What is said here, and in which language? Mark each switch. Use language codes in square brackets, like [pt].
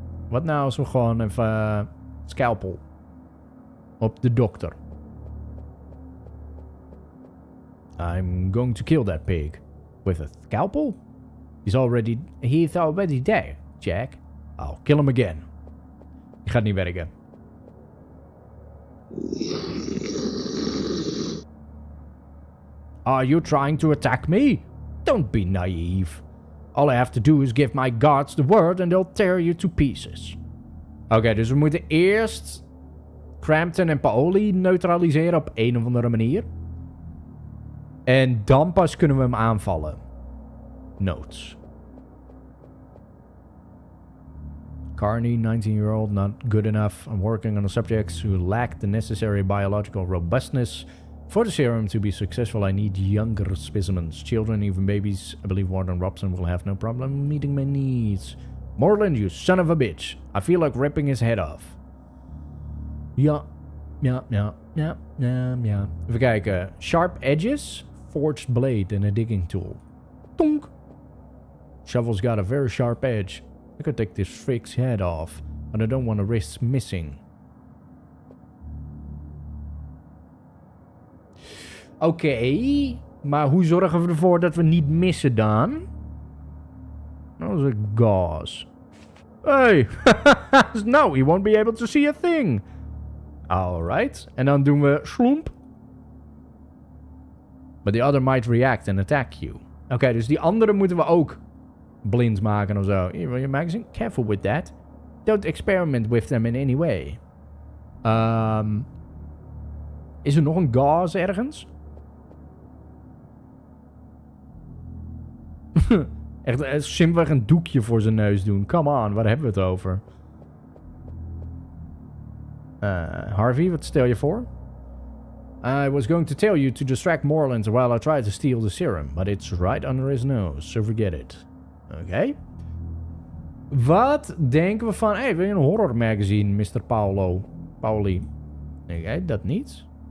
[nl] Wat nou als we gewoon even scalpel op de dokter. [en] I'm going to kill that pig. With a scalpel? He's already dead, Jack. I'll kill him again. [nl] Die gaat niet werken. [en] Are you trying to attack me? Don't be naive. All I have to do is give my guards the word and they'll tear you to pieces. [nl] Oké, dus we moeten eerst Crampton en Paoli neutraliseren op een of andere manier. En dan pas kunnen we hem aanvallen. [en] Notes. Carney, 19-year-old, not good enough. I'm working on the subjects who lack the necessary biological robustness. For the serum to be successful, I need younger specimens. Children, even babies. I believe Warden Robson will have no problem meeting my needs. Moreland, you son of a bitch. I feel like ripping his head off. Ja. [nl] Even kijken. [en] Sharp edges. Forged blade and a digging tool. Tonk. Shovel's got a very sharp edge. I could take this freak's head off, but I don't want to risk missing. [nl] Oké, maar hoe zorgen we ervoor dat we niet missen dan? Dat is een gauze. [en] Hey, no, he won't be able to see a thing. [nl] Alright, en dan doen we sloemp. [en] But the other might react and attack you. [nl] Oké, dus die andere moeten we ook blind maken of zo. [en] Here, your magazine? Careful with that. Don't experiment with them in any way. [nl] Is er nog een gauze ergens? Echt simpelweg een doekje voor zijn neus doen. [en] Come on, [nl] waar hebben we het over? Harvey, wat stel je voor? [en] I was going to tell you to distract Moreland while I tried to steal the serum, but it's right under his nose, so forget it. [nl] Oké. Wat denken we van... Hey, wil je een horror magazine, Mr. Pauli? Oké, dat niet.